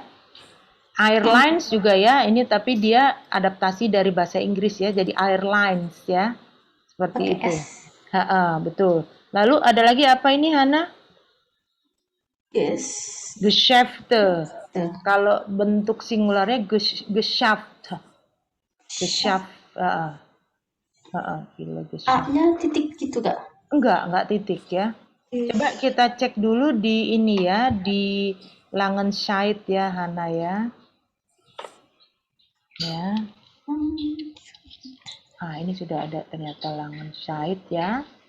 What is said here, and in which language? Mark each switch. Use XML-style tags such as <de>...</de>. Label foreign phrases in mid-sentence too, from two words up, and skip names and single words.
<id>Airlines juga ya, ini tapi dia adaptasi dari bahasa Inggris ya, jadi airlines ya. Seperti itu. Betul. Lalu ada lagi apa ini Hana?</id> <de>Geschäfte.</de> <id>Kalau bentuk singularnya Geschäft.</id> <de>Geschäft.</de> <id>A-nya titik gitu gak? Enggak titik ya. Coba kita cek dulu di ini ya, di Langenscheid ya Hana ya. Ya. Ini sudah ada ternyata Langenscheid ya.</id>